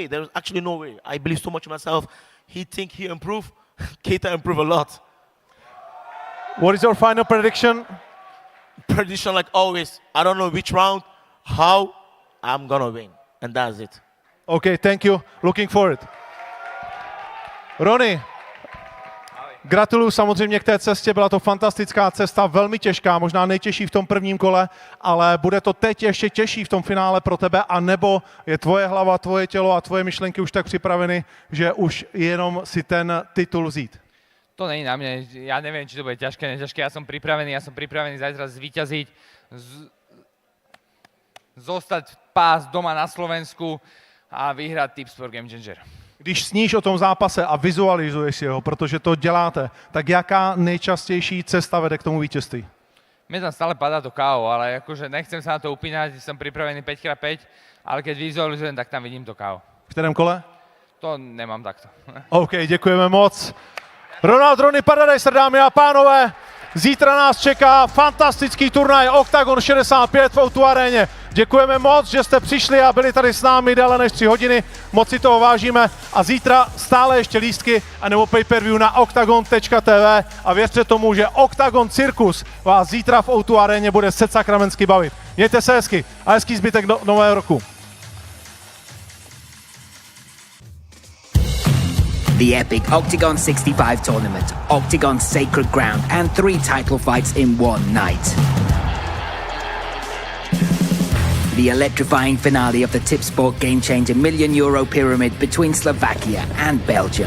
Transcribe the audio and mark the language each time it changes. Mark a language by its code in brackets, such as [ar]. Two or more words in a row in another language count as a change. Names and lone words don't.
[en] There is actually no way. I believe so much in myself. He think he improve. KEITA improve a lot. What is your final prediction? Prediction like always. I don't know which round, how I'm gonna win, and that's it. Okay, thank you. Looking forward. [cs] Ronny, gratuluju samozřejmě k té cestě, byla to fantastická cesta, velmi těžká, možná nejtěžší v tom prvním kole, ale bude to teď ještě těžší v tom finále pro tebe, anebo je tvoje hlava, tvoje tělo a tvoje myšlenky už tak připraveny, že už jenom si ten titul vzít? [sk] To není na mne, ja neviem, či to bude ťažké, neťažké, ja som pripravený zajtra zvíťaziť, zostať pás doma na Slovensku a vyhrať Tipsport Game Changer. [cs] Když sníš o tom zápase a vizualizuješ si ho, protože to děláte, tak jaká nejčastější cesta vede k tomu vítězství? [sk] Mne tam stále padá to KO, ale akože nechcem sa na to upínať, som pripravený 5x5, ale keď vizualizujem, tak tam vidím to KO. [cs] V kterém kole? [sk] To nemám takto. [cs] OK, děkujeme moc. RONY Paradise, dámy a pánové. Zítra nás čeká fantastický turnaj Octagon 65 v O2 aréně. Děkujeme moc, že jste přišli a byli tady s námi déle než 3 hodiny. Moc si toho vážíme a zítra stále ještě lístky a nebo pay-per-view na octagon.tv a věřte tomu, že Octagon Cirkus vás zítra v O2 aréně bude sakramensky bavit. Mějte se hezky a hezký zbytek nového roku. [en] The epic Octagon 65 tournament, Octagon's sacred ground, and 3 title fights in one night. The electrifying finale of the Tipsport Game Changer €1 million pyramid between Slovakia and Belgium.